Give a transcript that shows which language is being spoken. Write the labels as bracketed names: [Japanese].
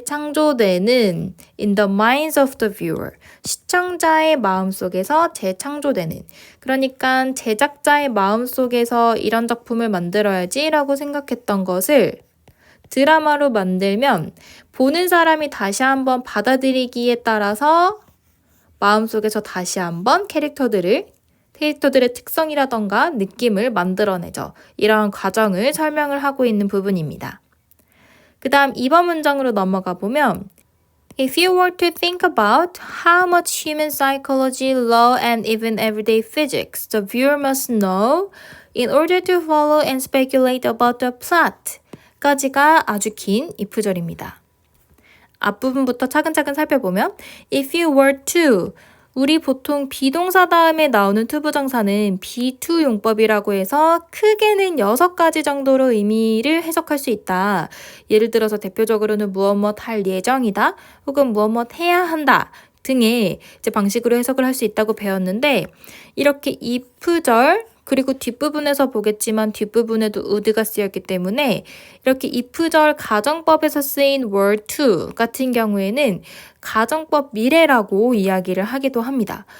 [Korean] 재창조되는 [English] in the minds of the viewer, [Korean] 시청자의 마음속에서 재창조되는 그러니까 제작자의 마음속에서 이런 작품을 만들어야지 라고 생각했던 것을 드라마로 만들면 보는 사람이 다시 한번 받아들이기에 따라서 마음속에서 다시 한번 캐릭터들의 특성이라던가 느낌을 만들어내죠. 이러한 과정을 설명을 하고 있는 부분입니다. 그 다음 2번 문장으로 넘어가 보면 [English] If you were to think about how much human psychology, law, and even everyday physics the viewer must know in order to follow and speculate about the plot [Korean] 까지가 아주 긴 if절입니다. 앞부분부터 차근차근 살펴보면 [English] If you were to [Korean] 우리 보통 비동사 다음에 나오는 투부정사는 be-to 용법이라고 해서 크게는 6가지 정도로 의미를 해석할 수 있다. 예를 들어서 대표적으로는 무엇 할 예정이다 혹은 무엇 해야 한다 등의 이제 방식으로 해석을 할 수 있다고 배웠는데 이렇게 if절 그리고 뒷부분에서 보겠지만 뒷부분에도 would가 쓰였기 때문에 이렇게 if절 가정법에서 쓰인 were to 같은 경우에는 가정법 미래라고 이야기를 하기도 합니다.